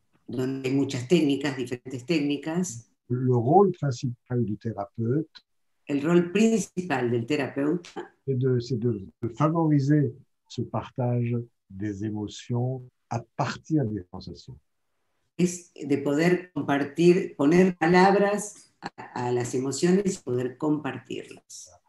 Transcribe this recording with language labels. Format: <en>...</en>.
<es>donde hay muchas técnicas, diferentes técnicas,</es> <fr>le rôle principal du thérapeute,</fr> <es>el rol principal del terapeuta,</es> <fr>c'est de favoriser ce partage des émotions à partir des sensations.</fr> <es>Es de poder compartir, poner palabras a las emociones y poder compartirlas.</es>